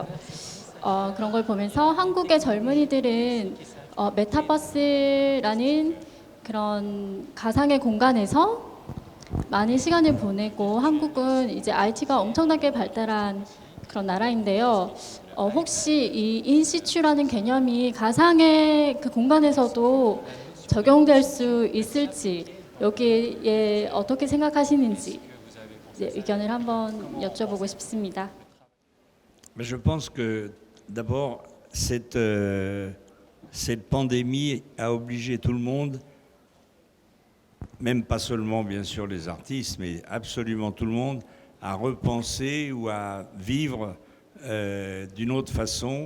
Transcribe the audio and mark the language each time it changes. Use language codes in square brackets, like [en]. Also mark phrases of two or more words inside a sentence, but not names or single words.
[ko] 그런 걸 보면서 한국의 젊은이들은 메타버스라는 그런 가상의 공간에서 많은 시간을 보내고 한국은 이제 IT가 엄청나게 발달한 그런 나라인데요. 혹시 이 인시추라는 개념이 가상의 그 공간에서도 적용될 수 있을지 여기에 어떻게 생각하시는지 의견을 한번 여쭤보고 싶습니다. [fr] Mais je pense que d'abord, cette pandémie a obligé tout le monde, même pas seulement bien sûr les artistes, mais absolument tout le monde, à repenser ou à vivre d'une autre façon.